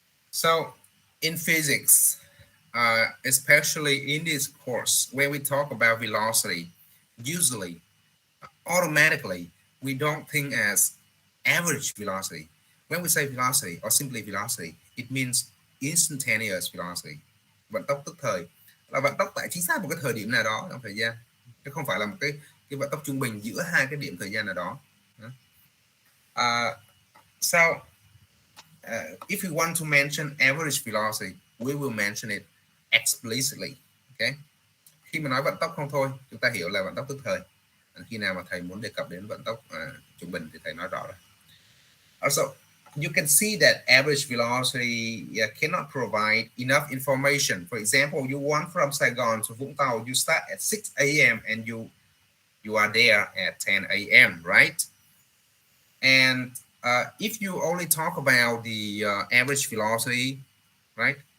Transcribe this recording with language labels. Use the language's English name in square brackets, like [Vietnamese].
[English] So in physics, especially in this course, when we talk about velocity, usually, automatically, we don't think as average velocity. When we say velocity or simply velocity, it means instantaneous velocity. [Vietnamese] Vận tốc tức thời là vận tốc tại chính xác một cái thời điểm nào đó trong thời gian, chứ không phải là một cái vận tốc trung bình giữa hai cái điểm thời gian nào đó. [English] So if we want to mention average velocity, we will mention it explicitly. Okay. [Vietnamese] Khi mà nói vận tốc không thôi, chúng ta hiểu là vận tốc tức thời. Khi nào mà thầy muốn đề cập đến vận tốc trung bình thì thầy nói rõ rồi. [English] Also, you can see that average velocity cannot provide enough information. For example, you want from Saigon to Vũng Tàu, you start at 6 a.m. and you are there at 10 a.m., right? And if you only talk about the average velocity, right?